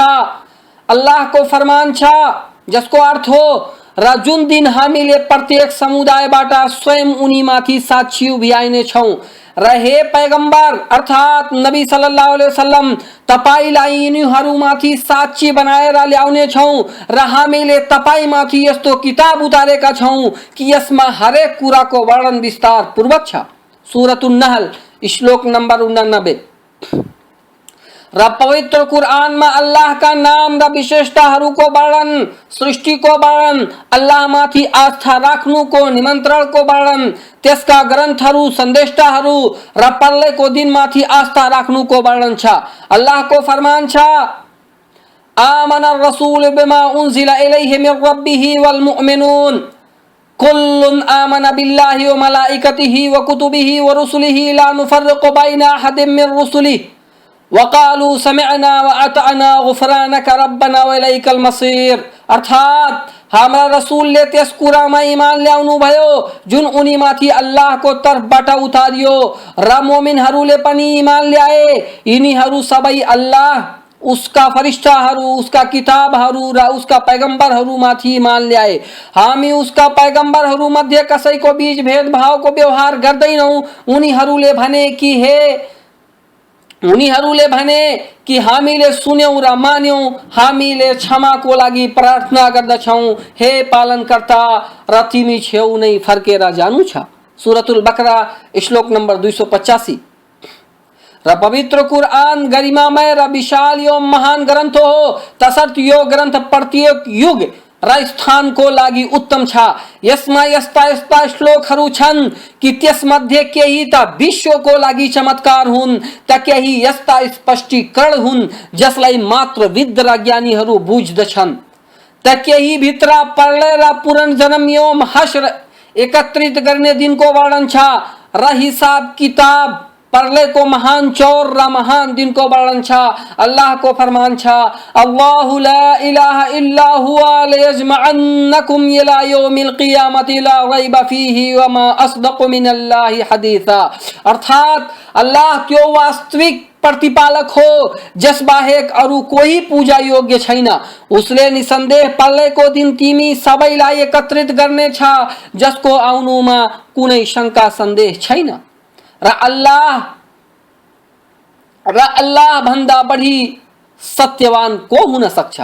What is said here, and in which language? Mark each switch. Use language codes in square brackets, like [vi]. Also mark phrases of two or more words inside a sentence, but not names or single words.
[ne] अल्लाह को फरमान छ जसको अर्थ हो र जुन दिन हामीले प्रत्येक समुदायबाट स्वयं उनीमाथि साक्षी उभ्याइने छौं र हे पैगम्बर अर्थात नबी [ar] صلى الله عليه وسلم [ne] तपाईलाई यिनीहरूमाथि साक्षी बनाएर ल्याउने छौं र हामीले तपाईमाथि यस्तो किताब उतारेका छौं कि यसमा हरेक कुराको वर्णन विस्तार पूर्वक छ। सूरतुन नहल श्लोक नंबर 89। र पवित्र कुरान में अल्लाह का नाम र विशेषताहरूको वर्णन, सृष्टि को वर्णन, अल्लाह माथि आस्था राख्नुको निमन्त्रण को वर्णन, त्यसका ग्रन्थहरू सन्देशहरू र पर्लेको दिन माथि आस्था राख्नुको वर्णन छ। अल्लाह को फरमान छ [ar] آمن الرسول بما أنزل إليه من ربه والمؤمنون كل آمن بالله وملائكته وكتبه ورسله لا نفرق بين أحد من رسله وقالوا سمعنا وأطعنا غفرانك ربنا وإليك المصير. [ne] अर्थात हाम्रा रसूलले त्यस कुरामा ईमान ल्याउनु भयो जुन उनीमाथि अल्लाहको तर्फबाट उतारियो र मोमिनहरूले पनि ईमान ल्याए। यिनीहरू सबै अल्लाह, उसका फरिश्ताहरू, उसका किताबहरू र उसका पैगम्बरहरूमाथि ईमान ल्याए। हामी उसका पैगम्बरहरू मध्ये कसैको बीच भेदभावको व्यवहार गर्दैनौं। उनीहरूले भने कि हामीले सुन्यौं र मान्यौं, हामीले क्षमाको लागि प्रार्थना गर्दछौं, हे पालनकर्ता र तिमी छेउ नै फर्केर जानु छ। सूरतुल बकरा श्लोक नंबर 285। र पवित्र कुरान गरिमामय र विशाल एवं महान ग्रन्थ हो, तसर्थ यो ग्रन्थ प्रत्येक युग र स्थानको लागि उत्तम छ। यसमा यस्ता यस्ता श्लोकहरू छन् कि त्यसमध्ये केही त विश्वको लागि चमत्कार हुन् त केही यस्ता स्पष्टीकरण हुन् जसलाई मात्र विद्ध र ज्ञानीहरू बुझ्दछन् त केही भित्र प्रलय र पुनर्जन्म एवं हश्र एकत्रित गर्ने दिनको वर्णन छ र हिसाब किताब परले को महान चौर र महान दिन को वर्णन छ। अल्लाह को फरमान छ [ar] الله لا إله إلا هو ليجمعنكم إلى يوم القيامة لا ريب فيه ومن أصدق من الله حديثا. [ne] अर्थात अल्लाह त्यो वास्तविक प्रतिपालक हो जस बाहेक अरू कोही पूजा योग्य छैन। उसले निसन्देह पर्लेको दिन तिमी सबैलाई एकत्रित गर्ने छ जसको आउनुमा कुनै शंका सन्देह छैन र अल्लाह भन्दा बढी सत्यवान को हुन सक्छ।